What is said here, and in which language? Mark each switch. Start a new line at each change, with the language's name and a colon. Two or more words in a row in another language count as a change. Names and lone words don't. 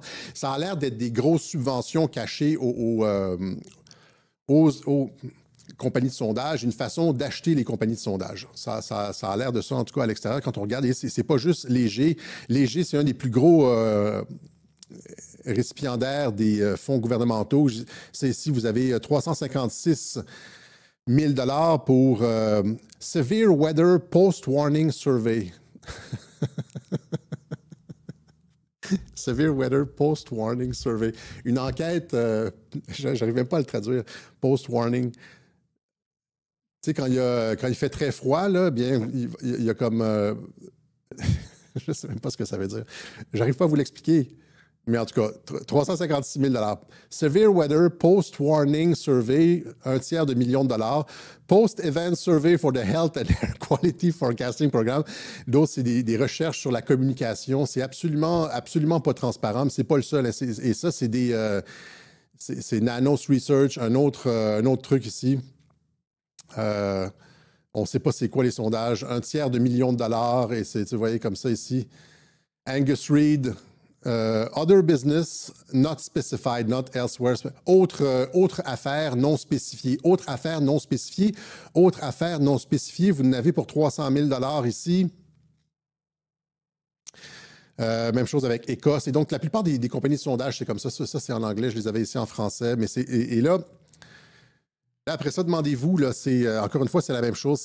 French: Ça a l'air d'être des grosses subventions cachées aux compagnies de sondage, une façon d'acheter les compagnies de sondage. Ça a l'air de ça, en tout cas, à l'extérieur, quand on regarde. C'est pas juste Léger. Léger, c'est un des plus gros récipiendaires des fonds gouvernementaux. C'est ici, vous avez 356 000 pour
English: Severe Weather Post-Warning Survey. Severe Weather Post-Warning Survey.
French: Une enquête, j'arrive même pas à le traduire, post-warning. Tu sais, quand il fait très froid, là, bien, il y a comme... je ne sais même pas ce que ça veut dire. J'arrive pas à vous l'expliquer. Mais en tout cas, 356 000
English: Severe Weather Post-Warning Survey,
French: $250 000.
English: Post-Event Survey for the Health and Air Quality Forecasting Program.
French: D'autres, c'est des recherches sur la communication. C'est absolument pas transparent, mais c'est pas le seul. Et ça, c'est c'est Nanos Research, un autre truc ici. On ne sait pas c'est quoi les sondages. $1 million. Et vous voyez comme ça ici. Angus Reid.
English: Other business not specified, not elsewhere.
French: Autre affaire non spécifiée. Autre affaire non spécifiée. Autre affaire non spécifiée. Vous en avez pour $300 000 ici. Même chose avec Écosse. Et donc, la plupart des compagnies de sondage, c'est comme ça. Ça, c'est en anglais. Je les avais ici en français. Mais et là, après ça, demandez-vous, là, encore une fois, c'est la même chose.